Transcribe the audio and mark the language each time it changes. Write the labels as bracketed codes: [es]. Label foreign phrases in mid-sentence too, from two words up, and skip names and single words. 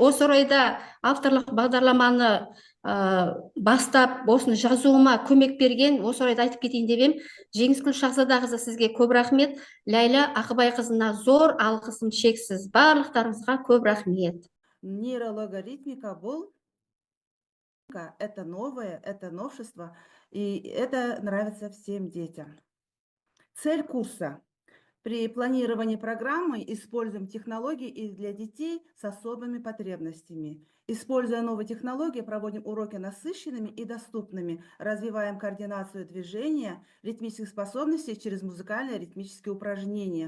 [kk] Осы орайда авторлық бағдарламаны бастап, осыны жазуыма көмек берген, осы орайда айтып кетейін деп едім. Жеңіскүл Шахзадақызы, сізге көп рахмет. Ләйла Ақыбайқызына зор алғысым шексіз. Барлықтарыңызға көп рахмет. [ru] Нейрологоритмика бұл это новое, это новшество, и это нравится всем детям. Цель курса. При планировании программы используем технологии и для детей с особыми потребностями. Используя новые технологии, проводим уроки насыщенными и доступными, развиваем координацию движения, ритмических способностей через музыкальные ритмические упражнения.